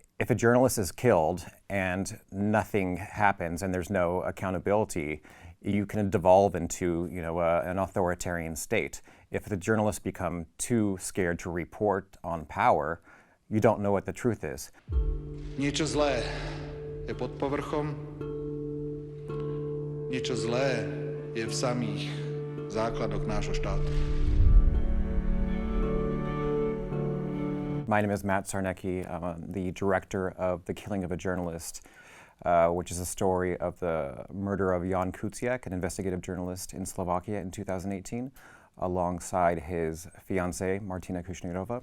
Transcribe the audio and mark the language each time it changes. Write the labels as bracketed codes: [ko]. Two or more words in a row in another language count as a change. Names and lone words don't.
[en] If a journalist is killed and nothing happens and there's no accountability, you can devolve into, an authoritarian state. If the journalists become too scared to report on power, you don't know what the truth is. [sk] Niečo zlé je pod povrchom, niečo zlé je v samých základoch nášho štátu. [en] My name is Matt Sarnecki. I'm the director of The Killing of a Journalist, which is a story of the murder of Ján Kuciak, an investigative journalist in Slovakia in 2018, alongside his fiancée, Martina Kušnírova.